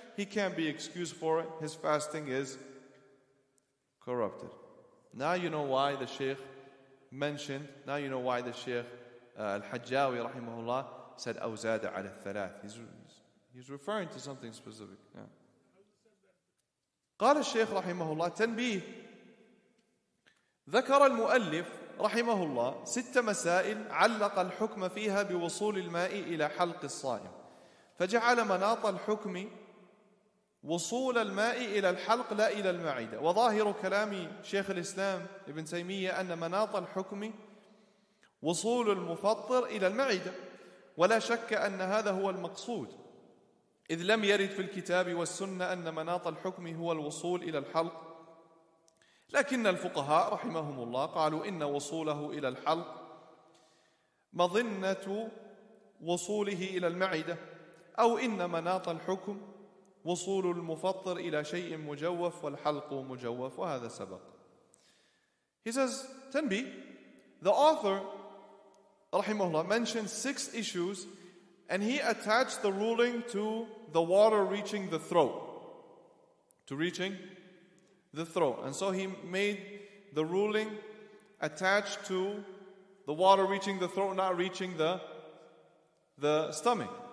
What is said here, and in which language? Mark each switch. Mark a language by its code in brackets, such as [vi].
[en] he can't be excused for it. His fasting is corrupted. Now you know why the Shaykh mentioned, now you know why the Shaykh Al-Hajjawi rahimahullah said [ar] أَوْزَادَ عَلَى الثَّلَاثِ. [en] He's referring to something specific. Yeah. [ar] قال الشيخ رحمه الله تنبيه. ذكر المؤلف رحمه الله 6 مسائل علق الحكم فيها بوصول الماء إلى حلق الصائم، فجعل مناط الحكم وصول الماء إلى الحلق لا إلى المعدة. وظاهر كلام شيخ الإسلام ابن تيمية أن مناط الحكم وصول المفطر إلى المعدة، ولا شك أن هذا هو المقصود، إذ لم يرد في الكتاب والسنة أن مناط الحكم هو الوصول إلى الحلق. لكن الفقهاء رحمهم الله قالوا إن وصوله إلى الحلق مظنة وصوله إلى المعدة، أو إن مناط الحكم وصول المفطر إلى شيء مجوف والحلق مجوف، وهذا سبق. [en] He says, تنبيه, the author rahimahullah mentioned 6 issues, and he attached the ruling to the water reaching the throat, to reaching the throat. And so he made the ruling attached to the water reaching the throat, not reaching the stomach.